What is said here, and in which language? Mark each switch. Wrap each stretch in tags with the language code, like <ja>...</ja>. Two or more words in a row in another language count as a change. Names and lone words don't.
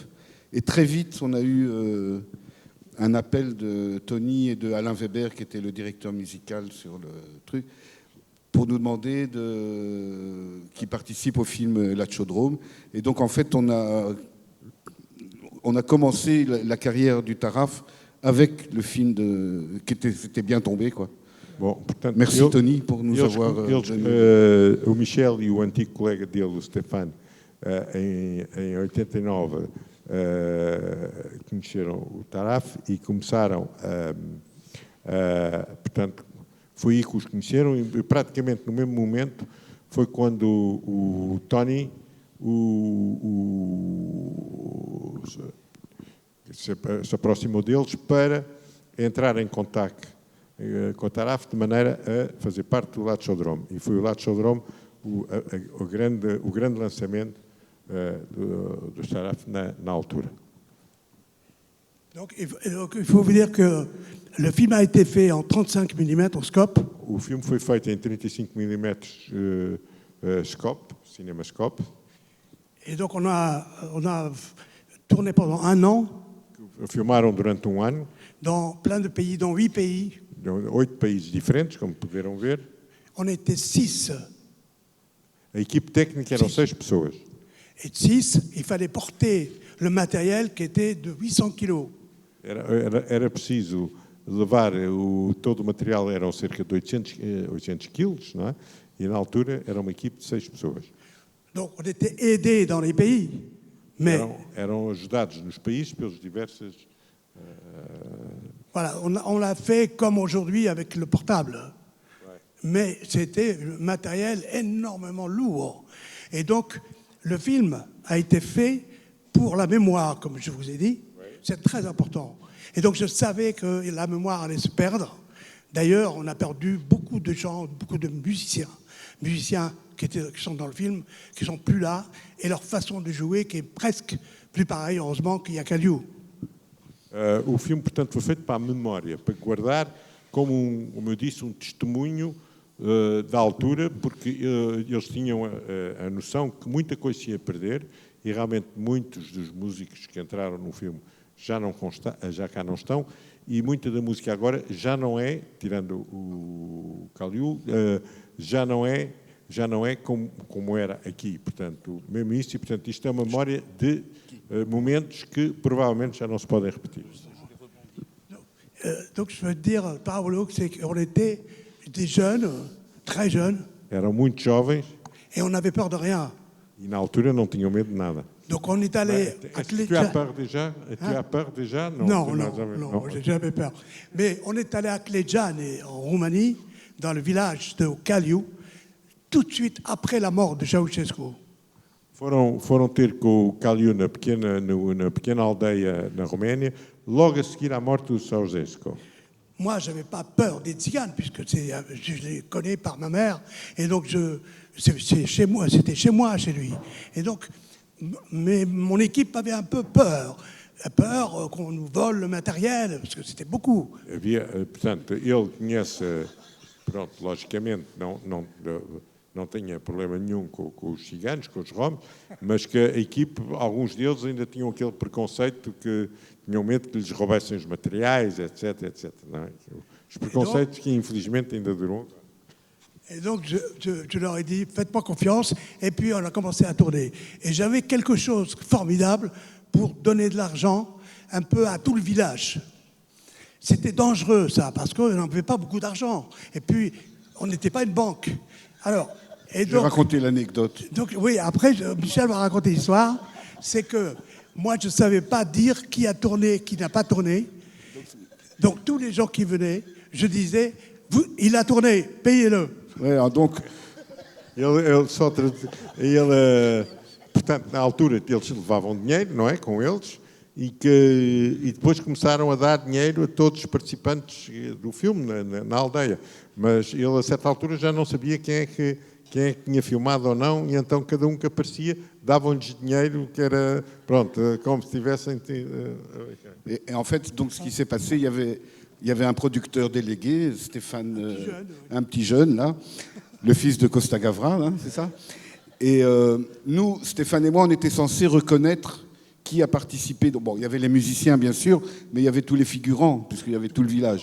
<fr>Et très vite, on a eu un appel de Tony et de Alain Weber, qui était le directeur musical sur le truc, pour nous demander qu'ils participent au film L'Achodrome. Et donc, en fait, on a commencé la carrière du Taraf avec le film c'était bien tombé, quoi.</fr> <pt>Bom, portanto,</pt> <fr>merci, Tony, por nos avoir...</fr> <pt>o Michel e o antigo colega dele, o Stefano, em 89, conheceram o Taraf e começaram portanto, foi aí que os conheceram e praticamente no mesmo momento foi quando o Tony se aproximou deles para entrar em contacto com o Taraf de maneira a fazer parte do L'Achodrome. E foi o L'Achodrome o grande lançamento do Taraf na altura.</pt> <fr>Donc, il faut vous dire que le film a été fait en 35 mm au scope.</fr> <pt>O filme foi feito em 35 mm Cinémascope.</pt> <fr>Et donc on a tourné pendant 1 an</fr> <pt>Filmaram durante um ano,</pt> <fr>dans plein de pays, dans 8 pays.</fr> <pt>em 8 países diferentes, como puderam ver.</pt> <fr>On était 6.</fr> <pt>A equipe técnica eram 6 pessoas.</pt> <fr>Et de 6, il fallait porter le matériel qui était de 800 kilos.</fr> <pt>Era preciso levar todo o material, eram cerca de 800 quilos, não é? E na altura era uma equipe de 6 pessoas.</pt> <fr>Donc on était aidés dans les pays, mais</fr> <pt>Eram ajudados nos países pelos diversos.</pt> <fr>voilà, on l'a fait comme aujourd'hui avec le portable. Mais c'était un matériel énormément lourd. Et donc, le film a été fait pour la mémoire, comme je vous ai dit. C'est très important. Et donc, je savais que la mémoire allait se perdre. D'ailleurs, on a perdu beaucoup de gens, beaucoup de musiciens qui sont dans le film, qui sont plus là, et leur façon de jouer qui est presque plus pareille, heureusement, qu'il y a Kaliou.</fr> <pt>O filme, portanto, foi feito para a memória, para guardar, como eu disse, testemunho da altura, porque eles tinham a noção que muita coisa se ia perder e realmente muitos dos músicos que entraram no filme já cá não estão e muita da música agora já não é, tirando o Kaliou, já não é como era aqui, portanto, mesmo isso, e portanto isto é uma memória de momentos que provavelmente já não se podem repetir.</pt> <fr>Donc je veux dire, Paolo, c'est qu'on était des jeunes, très jeunes.</fr> <pt>Eram muito jovens.</pt> <fr>Et on n'avait peur de rien.</fr> <pt>E na altura não tinham medo de nada.</pt> <fr>Donc on est allé à Tu as peur déjà? Tu as peur déjà? Non, j'ai jamais peur. Mais on est allé à Clegiane, en Roumanie, dans le village de Kaliou, tout de suite après la mort de Ceausescu.</fr> <pt>Foram ter com o Kaliou na pequena aldeia na Roménia, logo a seguir à morte do Ceausescu.</pt> <fr>Moi, je n'avais pas peur des tziganes, puisque je les connais par ma mère. Et donc, c'était chez moi, chez lui. Et donc, mais mon équipe avait un peu peur. Peur qu'on nous vole le matériel, parce que c'était beaucoup.</fr> <pt>Portanto, ele conhece, pronto, logicamente, não tinha problema nenhum com os ciganos, com os romes, mas que a equipe, alguns deles ainda tinham aquele preconceito que tinham medo que lhes roubassem os materiais, etc, etc. Não é? Os preconceitos que infelizmente ainda duram.</pt> <fr>Et donc je leur ai dit, faites-moi confiance, et puis on a commencé à tourner. Et j'avais quelque chose de formidable pour donner de l'argent un peu à tout le village. C'était dangereux ça, parce qu'on n'avait pas beaucoup d'argent. Et puis, on n'était pas une banque. Alors, je vais raconter l'anecdote. Donc oui, après, Michel va raconter l'histoire. C'est que moi, je ne savais pas dire qui a tourné, qui n'a pas tourné. Donc tous les gens qui venaient, je disais, il a tourné, payez-le. Ouais, donc...</fr> <pt>Portanto, na altura, eles levavam dinheiro, não é, com eles, e depois começaram a dar dinheiro a todos os participantes do filme na aldeia. Mas ele, a certa altura, já não sabia quem é que tinha filmado ou não, e então cada um que aparecia davam-lhes dinheiro, que era, pronto, como se tivessem...</pt> <fr>Et en fait, donc, ce qui s'est passé, il y avait un producteur délégué, Stéphane, un petit jeune, là, le fils de Costa Gavra, hein, c'est ça? Et nous, Stéphane et moi, on était censés reconnaître qui a participé. Bon, il y avait les musiciens, bien sûr, mais il y avait tous les figurants, puisqu'il y avait tout le village.</fr>